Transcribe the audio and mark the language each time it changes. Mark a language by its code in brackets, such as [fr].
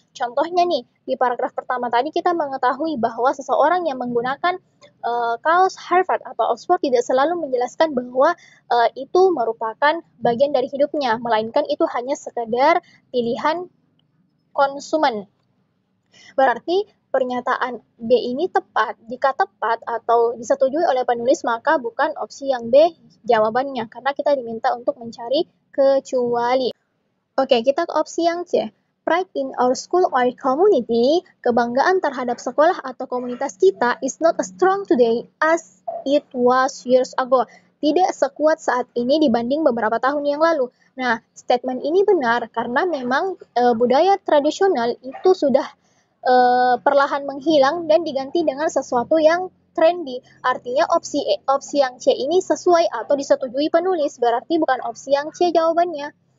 [id] Contohnya nih, di paragraf pertama tadi kita mengetahui bahwa seseorang yang menggunakan kaos Harvard atau Oxford tidak selalu menjelaskan bahwa itu merupakan bagian dari hidupnya, melainkan itu hanya sekedar pilihan konsumen. Berarti pernyataan B ini tepat. Jika tepat atau disetujui oleh penulis, maka bukan opsi yang B jawabannya, karena kita diminta untuk mencari kecuali. Oke, kita ke opsi yang C. [en] Pride in our school or community, [id] kebanggaan terhadap sekolah atau komunitas kita [en] is not as strong today as it was years ago. [id] Tidak sekuat saat ini dibanding beberapa tahun yang lalu. Nah, statement ini benar karena memang budaya tradisional itu sudah perlahan menghilang dan diganti dengan sesuatu yang trendy. Artinya opsi yang C ini sesuai atau disetujui penulis, berarti bukan opsi yang C jawabannya.